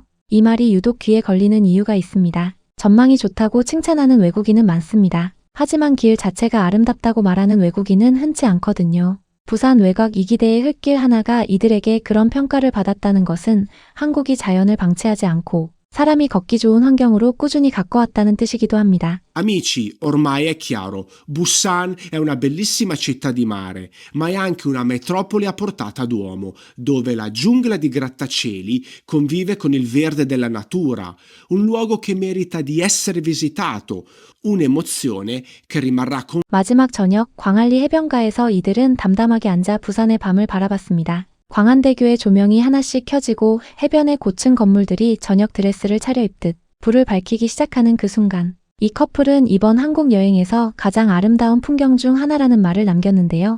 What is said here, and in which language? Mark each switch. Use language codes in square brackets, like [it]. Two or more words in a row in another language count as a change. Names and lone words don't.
[ko] 이 말이 유독 귀에 걸리는 이유가 있습니다. 전망이 좋다고 칭찬하는 외국인은 많습니다. 하지만 길 자체가 아름답다고 말하는 외국인은 흔치 않거든요. 부산 외곽 이기대의 흙길 하나가 이들에게 그런 평가를 받았다는 것은 한국이 자연을 방치하지 않고 사람이 걷기 좋은 환경으로 꾸준히 가꿔왔다는 뜻이기도 합니다. [it] Amici, ormai è chiaro, Busan è una bellissima città di mare, ma è anche una metropoli a portata d'uomo, dove la giungla di grattacieli convive con il verde della natura, un luogo che merita di essere visitato, un'emozione che rimarrà con [ko] 마지막 저녁 광안리 해변가에서 이들은 담담하게 앉아 부산의 밤을 바라봤습니다. 광안대교의 조명이 하나씩 켜지고 해변의 고층 건물들이 저녁 드레스를 차려입듯 불을 밝히기 시작하는 그 순간 이 커플은 이번 한국 여행에서 가장 아름다운 풍경 중 하나라는 말을 남겼는데요.